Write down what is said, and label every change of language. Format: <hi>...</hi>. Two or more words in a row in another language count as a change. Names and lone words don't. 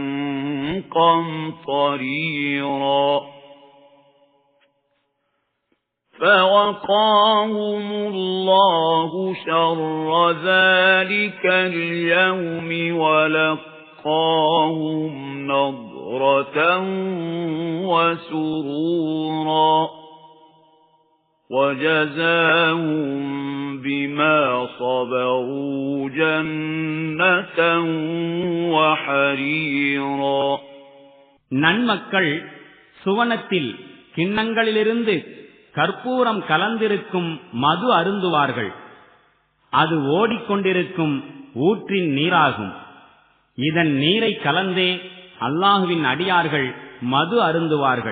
<ar>قَمْطَرِيرًا فَوَقَاهُمُ اللَّهُ شَرَّ ذَلِكَ الْيَوْمِ وَلَقَّاهُمْ نَضْرَةً وَسُرُورًا وَجَزَاهُمْ بِمَا صَبَرُوا جَنَّةً وَحَرِيرًا.</ar> <ta>நன்மக்கள் சுவனத்தில் கிண்ணங்களிலிருந்து கற்பூரம் கலந்திருக்கும் மது அருந்துவார்கள். அது ஓடிக்கொண்டிருக்கும் ஊற்றின் நீராகும். இதன் நீரை கலந்தே அல்லாஹுவின் அடியார்கள் மது அருந்துவார்கள்.</ta>